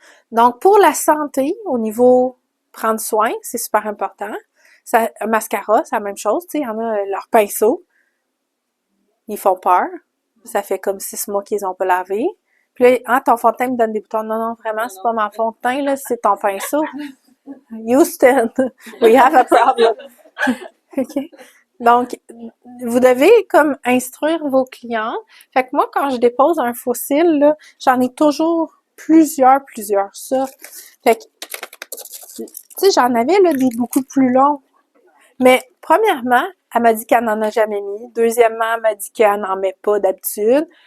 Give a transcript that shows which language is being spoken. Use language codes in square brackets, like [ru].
[fr] Donc, pour la santé, au niveau prendre soin, c'est super important. Ça, mascara, c'est la même chose. Tu sais, il y en a leurs pinceaux. Ils font peur. Ça fait comme 6 mois qu'ils ont pas lavé. Puis là, ton fond de teint me donne des boutons. Non, vraiment, c'est pas mon fond de teint, là, c'est ton pinceau. [en] Houston, we have a problem. OK? [fr] Donc, vous devez comme instruire vos clients. Fait que moi, quand je dépose un faux cil, là, j'en ai toujours plusieurs, ça. Fait que, tu sais, j'en avais là des beaucoup plus longs. Mais premièrement, elle m'a dit qu'elle n'en a jamais mis. Deuxièmement, elle m'a dit qu'elle n'en met pas d'habitude.